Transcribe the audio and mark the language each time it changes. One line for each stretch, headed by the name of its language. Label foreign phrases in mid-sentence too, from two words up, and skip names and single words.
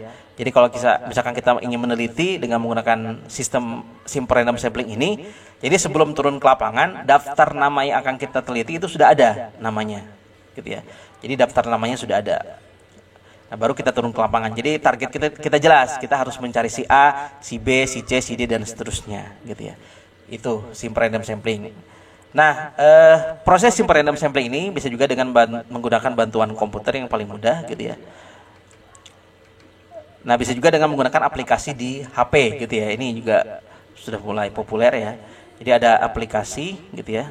Indonesian: Jadi kalau misalkan kita ingin meneliti dengan menggunakan sistem
English: simple random sampling
Indonesian: ini, jadi sebelum turun ke lapangan, daftar nama yang akan kita teliti itu sudah ada namanya, gitu ya. Jadi daftar namanya sudah ada. Nah, baru kita turun ke lapangan. Jadi target kita jelas, kita harus mencari si A, si B, si C, si D dan seterusnya, gitu ya. Itu
English: simple random sampling.
Indonesian: Nah, proses
English: simple random sampling
Indonesian: ini bisa juga dengan menggunakan bantuan komputer yang paling mudah, gitu ya. Nah, bisa juga dengan menggunakan aplikasi di HP, gitu ya. Ini juga sudah mulai populer ya. Jadi ada aplikasi, gitu ya.